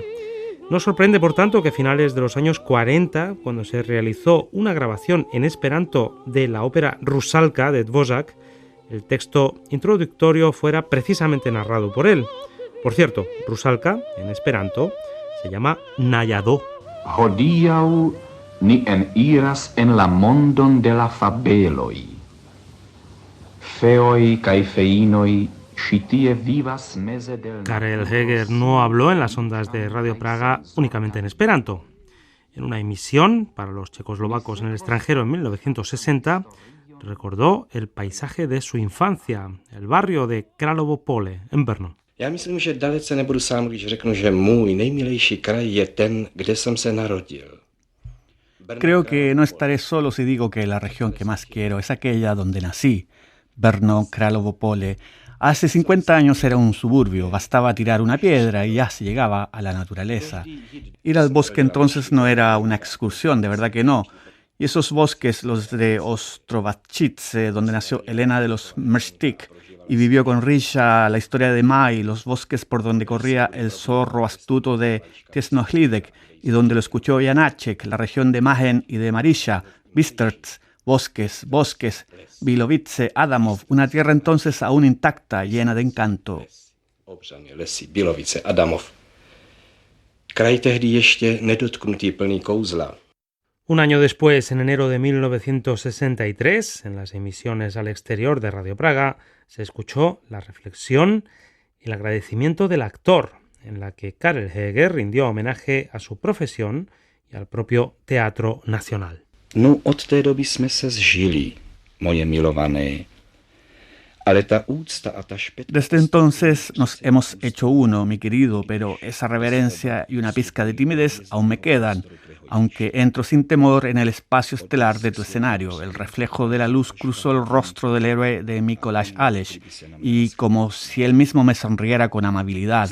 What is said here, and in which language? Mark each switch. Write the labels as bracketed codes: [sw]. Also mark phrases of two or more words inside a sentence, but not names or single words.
[es] No sorprende, por tanto, que a finales de los años 40, cuando se realizó una grabación en esperanto de la ópera Rusalka de Dvořák, el texto introductorio fuera precisamente narrado por él. Por cierto, Rusalka, en esperanto, se llama Najado. [eo] Hodiaŭ ni eniras en la mondon de la fabeloj. Feoj kaj feinoj ĉi tie vivas meze del... [es] Karel Heger no habló en las ondas de Radio Praga únicamente en esperanto. En una emisión para los checoslovacos en el extranjero en 1960, recordó el paisaje de su infancia, el barrio de Kralovo Pole, en Brno. [cs] Já myslím, že dalece nebudu sám, když řeknu, že můj nejmilejší kraj je ten, kde jsem se narodil. [es] Creo que no estaré solo si digo que la región que más quiero es aquella donde nací, Brno, Kralovo Pole. Hace 50 años era un suburbio, bastaba tirar una piedra y ya se llegaba a la naturaleza. Ir al bosque entonces no era una excursión, de verdad que no. Y esos bosques, los de Ostrovačice, donde nació Elena de los Mrstik, y vivió con Risha la historia de Mai, los bosques por donde corría el zorro astuto de Tesnohlídek y donde lo escuchó Janáček, la región de Májen y de Maríša, Bystrc, Bosques, bosques, Bilovice, Adamov, una tierra entonces aún intacta, llena de encanto. [cs] Obřany lesy, Bilovice, Adamov. Kraj tehdy ještě nedotknutý, plný kouzla. [es] Un año después, en enero de 1963, en las emisiones al exterior de Radio Praga, se escuchó la reflexión y el agradecimiento del actor, en la que Karel Heger rindió homenaje a su profesión y al propio Teatro Nacional. [cs] No, od té doby jsme se zžili, moje milované. Ale ta úcta a ta špetnost... [es] Desde entonces nos hemos hecho uno, mi querido, pero esa reverencia y una pizca de timidez aún me quedan, aunque entro sin temor en el espacio estelar de tu escenario. El reflejo de la luz cruzó el rostro del héroe de Mikołaj Aleš, y como si él mismo me sonriera con amabilidad.